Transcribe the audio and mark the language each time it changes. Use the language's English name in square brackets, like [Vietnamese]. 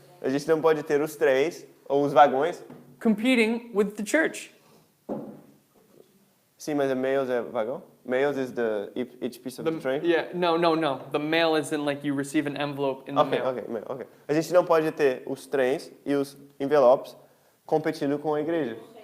[Portuguese] a gente não pode ter os trens ou os vagões. [English] competing with the church. [Portuguese] Sim, mas a mails é vagão? [English] Mails is each piece of the train? Yeah, no. The mail is in like you receive an envelope in the mail. Ok. [Portuguese] A gente não pode ter os trens e os envelopes competindo com a igreja.